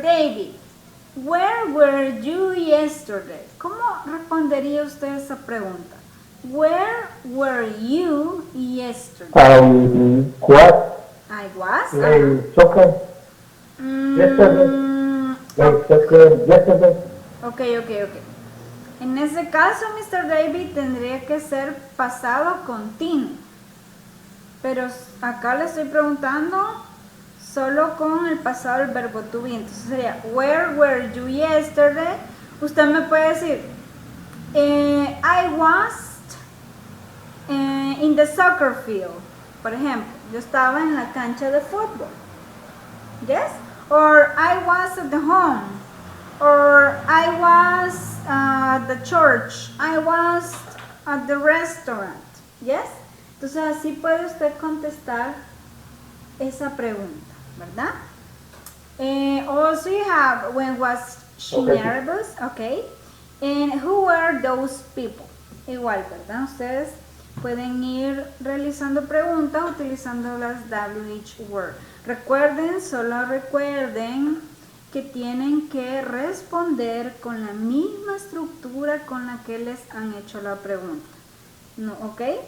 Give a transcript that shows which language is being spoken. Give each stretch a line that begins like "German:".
English: David, where were you yesterday?
Spanish: ¿Cómo respondería usted esa pregunta?
English: Where were you yesterday? What? I was. Playing soccer yesterday. Playing soccer yesterday.
Spanish: Ok. En ese caso, Mr. David tendría que ser pasado continuo. Pero acá le estoy preguntando solo con el pasado del verbo to be. Entonces sería,
English: where were you yesterday?
Spanish: Usted me puede decir,
English: I was in the soccer field.
Spanish: Por ejemplo, yo estaba en la cancha de fútbol.
English: Yes? Or I was at the home. Or I was at the church. I was at the restaurant. Yes?
Spanish: Entonces así puede usted contestar esa pregunta, ¿verdad?
English: Also you have, when was she nervous? Okay. And who were those people?
Spanish: Igual, ¿verdad? Ustedes pueden ir realizando preguntas utilizando las WH word. Recuerden, solo recuerden que tienen que responder con la misma estructura con la que les han hecho la pregunta. No, ¿ok?